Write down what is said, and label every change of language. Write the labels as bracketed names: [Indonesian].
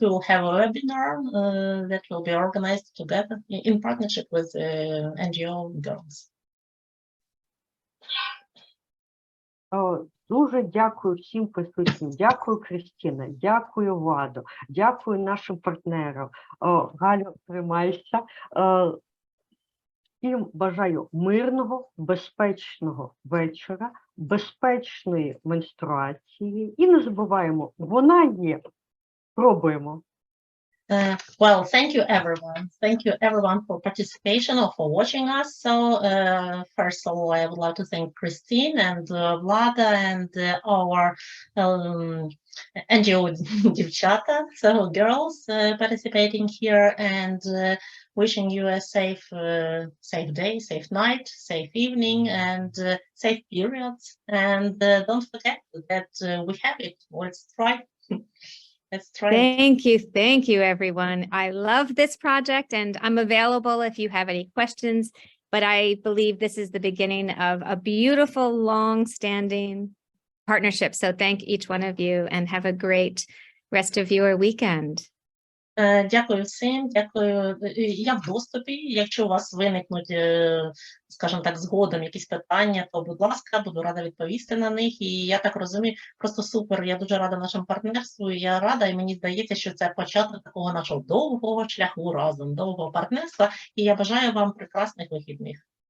[English] We will have a webinar that will be organized together in partnership with NGO Girls. [Ukrainian] Дуже дякую всім присутнім. Дякую, Кристина. Дякую, Владо. Дякую нашим партнерам. Галю, тримайся. Всім бажаю мирного, безпечного вечора, безпечної менструації. І не забуваємо, вона є. Пробуємо. [English] Well, thank you everyone. Thank you everyone for participation or for watching us. So first of all, I would like to thank Christine and Vlada and our NGO Divchata, so girls participating here, and wishing you a safe day, safe night, safe evening, and safe periods. And don't forget that we have it. Let's try. Let's try. Thank you, everyone. I love this project, and I'm available if you have any questions, but I believe this is the beginning of a beautiful, long-standing partnership. So thank each one of you, and have a great rest of your weekend. [Ukrainian] Дякую всім, дякую. Я в доступі. Якщо у вас виникнуть, скажімо так, згодом якісь питання, то, будь ласка, буду рада відповісти на них. І я так розумію, просто супер, я дуже рада нашому партнерству, я рада, і мені здається, що це початок такого нашого довгого шляху разом, довгого партнерства. І я бажаю вам прекрасних вихідних.